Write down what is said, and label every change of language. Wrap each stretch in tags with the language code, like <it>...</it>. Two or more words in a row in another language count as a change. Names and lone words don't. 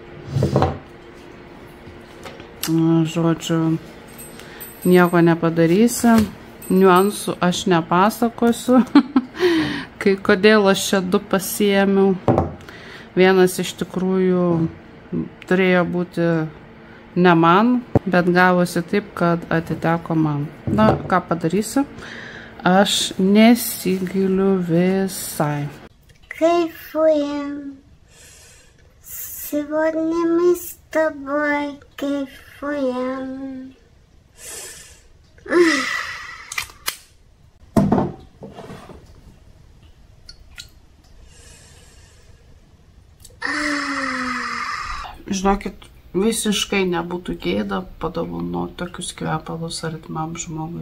<lt>Žodžiu, nieko nepadarysi, niuansų aš nepasakosiu, kai kodėl aš čia 2 pasiėmiau. Vienas iš tikrųjų turėjo būti ne man, bet gavosi taip, kad atiteko man. Na, ką padarysiu? Aš nesigailiu visai.</lt> <ru>Кайфуем. Сегодня мы с тобой кайфуем.</ru> <lt>Žinokit, visiškai nebūtų gėda padovanoti tokius kvepalus artimam žmogui.</lt>